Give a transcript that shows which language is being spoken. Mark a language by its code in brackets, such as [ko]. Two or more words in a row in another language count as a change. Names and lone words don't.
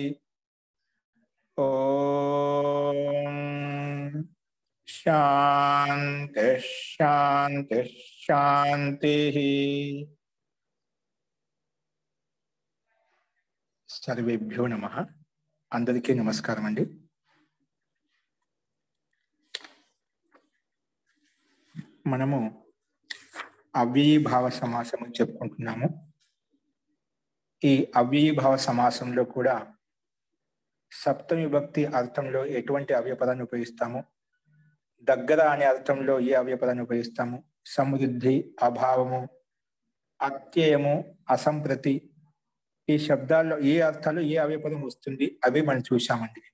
[sa] ओम शांति शांति शांति। सर्वेभ्यो नमः। [te] అందరికీ నమస్కారం అండీ। మనము అవ్యయీభావ సమాసం చెప్పుకుంటున్నాము। ఈ అవ్యయీభావ సమాసంలో కూడా సప్తమి విభక్తి అర్థంలో ఎటువంటి అవ్యయపదాన్ని ఉపయోగిస్తాము, దగ్గర అనే అర్థంలో ఏ అవ్యయపదాన్ని ఉపయోగిస్తాము, సమృద్ధి, అభావము, అత్యయము, అసంప్రతి ఈ శబ్దాల్లో ఏ అర్థాలు ఏ అవ్యయపదం వస్తుంది అవి మనం చూశామండి నిన్న।